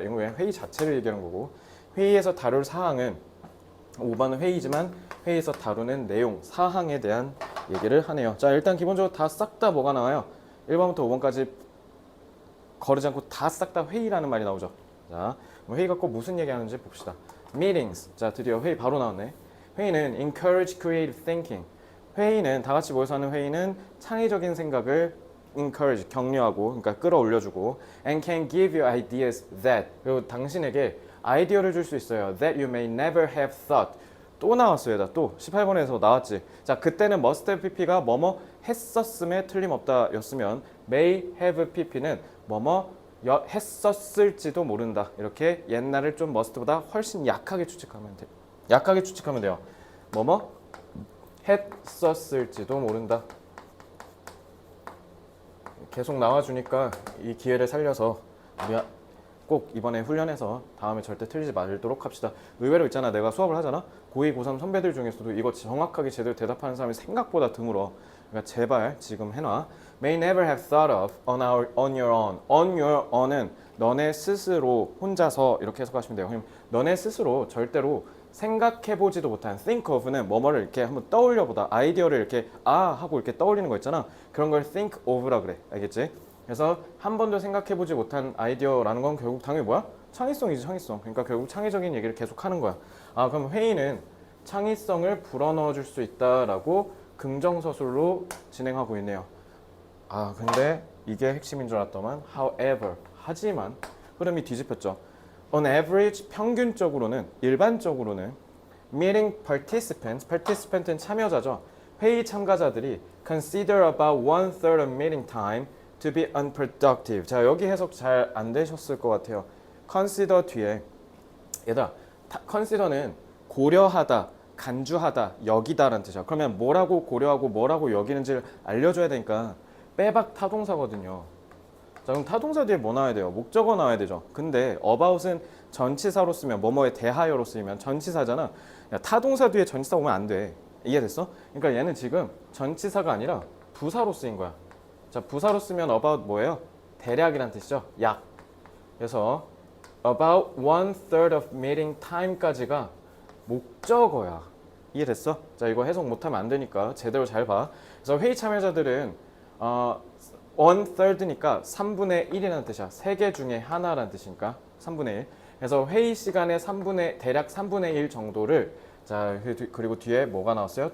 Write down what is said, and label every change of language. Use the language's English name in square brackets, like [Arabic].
[Korean] 이건 왜 회의 자체를 얘기하는 거고 회의에서 다룰 사항은 5번은 회의지만 회의에서 다루는 내용, 사항에 대한 얘기를 하네요. 자, 일단 기본적으로 다 싹 다 뭐가 나와요? 1번부터 5번까지 거르지 않고 다 싹 다 회의라는 말이 나오죠. 자, 회의가 꼭 무슨 얘기하는지 봅시다. [English] meetings. [Korean] 자, 드디어 회의 바로 나왔네. 회의는 [English] encourage creative thinking. [Korean] 회의는 다 같이 모여서 하는 회의는 창의적인 생각을 encourage 격려하고 그러니까 끌어올려주고 [English] and can give you ideas that [Korean] 그리고 당신에게 아이디어를 줄 수 있어요. [English] that you may never have thought. [Korean] 또 나왔어요. 다 또 18번에서 나왔지. 자, 그때는 must have pp가 뭐뭐 했었음에 틀림없다 였으면 may have pp는 뭐뭐 했었을지도 모른다. 이렇게 옛날을 좀 must보다 훨씬 약하게 추측하면 돼. 약하게 추측하면 돼요. 뭐뭐 했었을지도 모른다. 계속 나와주니까 이 기회를 살려서 우리가 꼭 이번에 훈련해서 다음에 절대 틀리지 말도록 합시다. 의외로 있잖아. 내가 수업을 하잖아. 고2, 고3 선배들 중에서도 이거 정확하게 제대로 대답하는 사람이 생각보다 드물어. 그러니까 제발 지금 해놔. [English] May never have thought of on your own. [Korean] On your own은 너네 스스로 혼자서 이렇게 해석하시면 돼요. 그럼 너네 스스로 절대로 생각해보지도 못한 think of는 뭐뭐를 이렇게 한번 떠올려보다 아이디어를 이렇게 하고 이렇게 떠올리는 거 있잖아. 그런 걸 think of라 그래. 알겠지? 그래서 한 번도 생각해보지 못한 아이디어라는 건 결국 당연히 뭐야? 창의성이지, 창의성. 그러니까 결국 창의적인 얘기를 계속 하는 거야. 그럼 회의는 창의성을 불어넣어 줄 수 있다라고 긍정서술로 진행하고 있네요. 근데 이게 핵심인 줄 알았더만 however, 하지만 흐름이 뒤집혔죠. On average, 평균적으로는, 일반적으로는 meeting participant은 참여자죠. 회의 참가자들이 [English] consider about 1/3 of meeting time to be unproductive. [Korean] 자, 여기 해석 잘 안 되셨을 것 같아요. consider 뒤에 얘들아, consider는 고려하다, 간주하다, 여기다라는 뜻이야. 그러면 뭐라고 고려하고 뭐라고 여기는지를 알려줘야 되니까 빼박 타동사거든요. 자, 그럼 타동사 뒤에 뭐 나와야 돼요? 목적어 나와야 되죠. 근데 about은 전치사로 쓰면 뭐뭐에 대하여로 쓰이면 전치사잖아. 야, 타동사 뒤에 전치사 오면 안 돼. 이해됐어? 그러니까 얘는 지금 전치사가 아니라 부사로 쓰인 거야. 자, 부사로 쓰면 about 뭐예요? 대략이란 뜻이죠. 약. 그래서 about 1/3 of meeting time까지가 목적어야. 이해됐어? 자, 이거 해석 못하면 안 되니까 제대로 잘 봐. 그래서 회의 참여자들은 1/3니까 3분의 1이라는 뜻이야. 3개 중에 하나라는 뜻이니까 3분의 1. 그래서 회의 시간의 대략 3분의 1 정도를 자, 그리고 뒤에 뭐가 나왔어요?